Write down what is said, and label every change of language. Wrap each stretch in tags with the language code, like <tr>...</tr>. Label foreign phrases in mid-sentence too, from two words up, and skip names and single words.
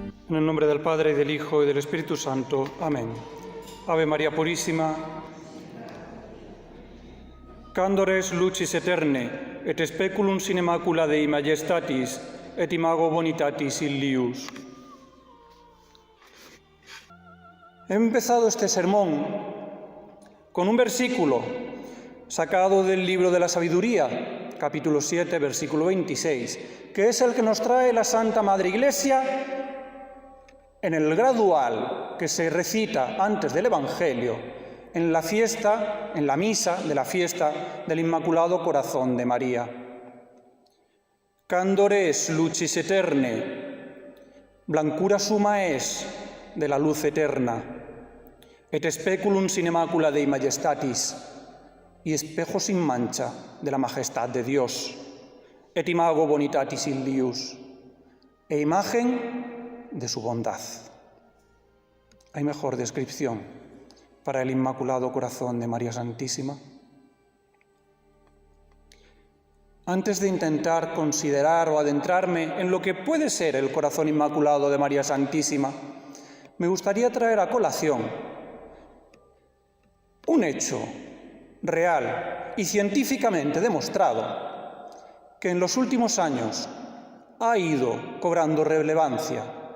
<es>En el nombre del Padre, y del Hijo, y del Espíritu Santo. Amén. Ave María Purísima,</es> <la>Candores lucis eterne, et speculum sine macula Dei majestatis, et imago bonitatis illius.</la> <es>He empezado este sermón con un versículo sacado del libro de la Sabiduría, capítulo 7, versículo 26, que es el que nos trae la Santa Madre Iglesia en el gradual que se recita antes del Evangelio, en la fiesta, en la misa de la fiesta del Inmaculado Corazón de María.</es> <la>Candores lucis eterne,</la> <es>blancura suma es de la luz eterna,</es> <la>et speculum sine macula Dei majestatis,</la> <es>y espejo sin mancha de la majestad de Dios,</es> <la>et imago bonitatis illius,</la> <es>e imagen de su bondad. ¿Hay mejor descripción para el Inmaculado Corazón de María Santísima? Antes de intentar considerar o adentrarme en lo que puede ser el corazón inmaculado de María Santísima, me gustaría traer a colación un hecho real y científicamente demostrado que en los últimos años ha ido cobrando relevancia.</es>